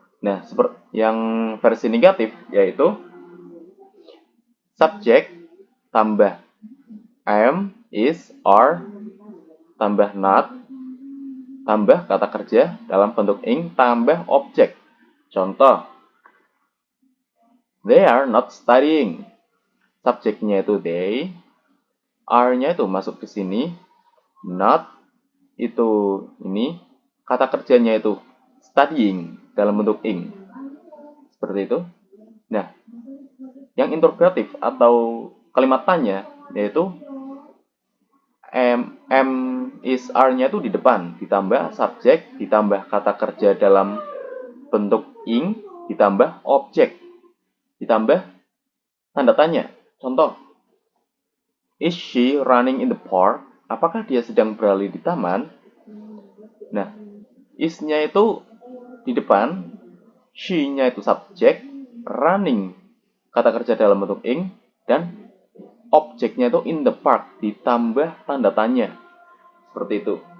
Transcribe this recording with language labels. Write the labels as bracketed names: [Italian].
[Indonesian] Nah, seperti yang versi negatif yaitu subjek tambah am, is, are tambah not tambah kata kerja dalam bentuk ing tambah objek. [English] Contoh, they are not studying. [Indonesian] Subjeknya itu they, are-nya itu masuk ke sini, not itu ini, kata kerjanya itu studying dalam bentuk ing. Seperti itu. Nah, yang interrogatif atau kalimat tanya yaitu am, is, are-nya itu di depan, ditambah subjek, ditambah kata kerja dalam bentuk ing, ditambah objek, ditambah tanda tanya. [English] Contoh, is she running in the park? [Indonesian] Apakah dia sedang berlari di taman? Nah, is-nya itu di depan, she-nya itu subjek, running kata kerja dalam bentuk ing, dan objeknya itu in the park ditambah tanda tanya. Seperti itu.